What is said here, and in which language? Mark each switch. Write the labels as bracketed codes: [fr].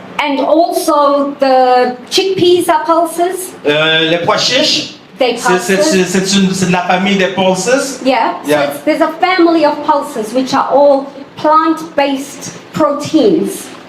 [en] and also the chickpeas are pulses. [fr] Les pois chiches. [en] They pulses. [fr] C'est de la famille des pulses. Yeah, Yeah. [en] so there's a family of pulses which are all plant-based proteins.